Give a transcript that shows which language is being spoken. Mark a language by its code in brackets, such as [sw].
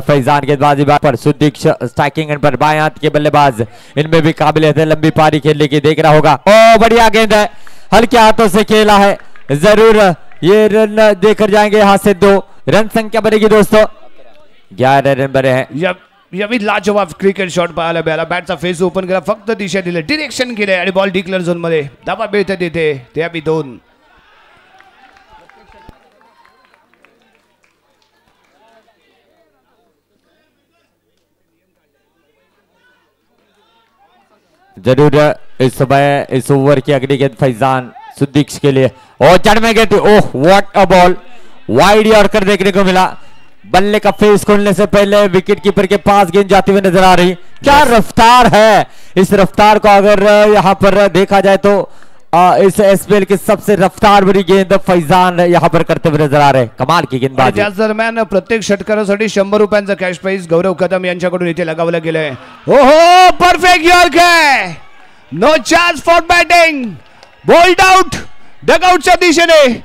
[hi] फैजान गेंदबाजी पर, सुदीक्ष striking and पर, बाएं हाथ के बल्लेबाज, इनमें भी काबिलियत है लंबी पारी खेलने की, देख रहा होगा। ओ बढ़िया गेंद है, हल्के हाथों से खेला है, जरूर ये रन देकर जाएंगे। यहाँ से 2 रन संख्या बनेगी दोस्तों, 11 रन बने हैं। [mr] यावी लाजवाब क्रिकेट शॉट पाहायला मिळाला. बॅटचा फेस ओपन केला, फक्त दिशा दिली, डिरेक्शन केले आणि बॉल डिक्लेअर झोन मध्ये धावा मिळते तिथे. ते आम्ही 2. [hi] जरूर इस समय इस ओवर की अगली गेंद फैजान सुदीक्ष के लिए, और जड़ में गेंद, [en] oh what a ball, [hi] wide yorker देखने को मिला। बल्ले का फेस खोलने से पहले विकेट कीपर के पास गेंद जाती हुई नजर आ रही। क्या रफ्तार है, इस रफ्तार को अगर यहाँ पर देखा जाए तो इस एसपीएल की सबसे रफ्तार भरी गेंद फैजान यहाँ पर करते हुए नजर आ रहे। कमाल की गेंदबाजी। [mr] त्याच दरम्यान प्रत्येक षटकारासाठी 100 रुपयांचा कॅश प्राइज गौरव कदम यांच्याकडून इथे लगावलं गेलंय. [en] ओहो perfect yorker, no chance for batting, bowled out [mr] डगआउटच्या दिशेने.